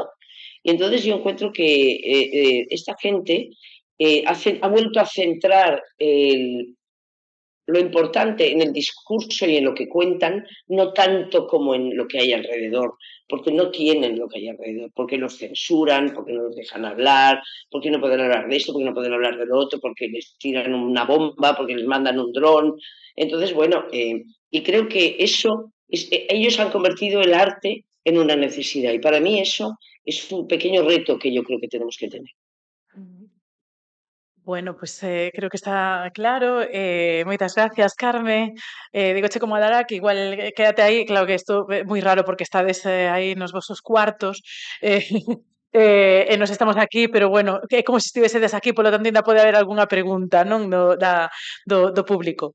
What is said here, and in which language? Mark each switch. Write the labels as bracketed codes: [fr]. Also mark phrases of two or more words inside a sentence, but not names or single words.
[es] Y entonces yo encuentro que esta gente ha vuelto a centrar lo importante en el discurso y en lo que cuentan, no tanto como en lo que hay alrededor, porque no tienen lo que hay alrededor, porque los censuran, porque no los dejan hablar, porque no pueden hablar de esto, porque no pueden hablar de lo otro, porque les tiran una bomba, porque les mandan un dron. Entonces, bueno, y creo que ellos han convertido el arte en una necesidad, y para mí eso es un pequeño reto que yo creo que tenemos que tener. Bueno, pues creo que está claro. [gl] Moitas gracias, Carme. Digoche como a Lara que igual quédate aí. Claro que isto é moi raro porque estades aí nos vosos cuartos e nos estamos aquí, pero bueno, é como se estivesedes aquí, polo tanto ainda pode haber algunha pregunta non do público.